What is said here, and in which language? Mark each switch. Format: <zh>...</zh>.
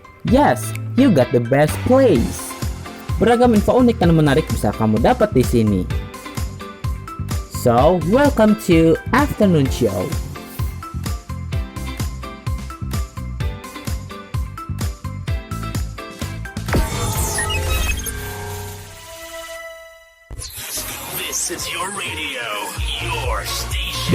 <en>Yes, you got the best place.</en> <id>Beragam info unik dan menarik bisa kamu dapat di sini.</id> <en>So, welcome to Afternoon Show. This is your radio, your station.</en>